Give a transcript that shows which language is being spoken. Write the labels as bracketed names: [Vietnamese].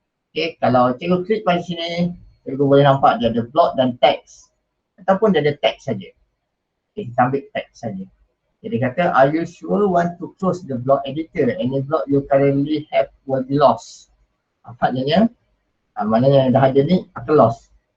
[Malay] Okay, kalau cikgu klik pada sini, cikgu boleh nampak dia ada blok dan teks. Ataupun dia ada teks saja. Okay, kita ambil teks saja. Jadi kata, [English] are you sure want to close the block editor? Any block you currently have will be lost. [Malay] Maknanya, maknanya dah ada ni akan lost.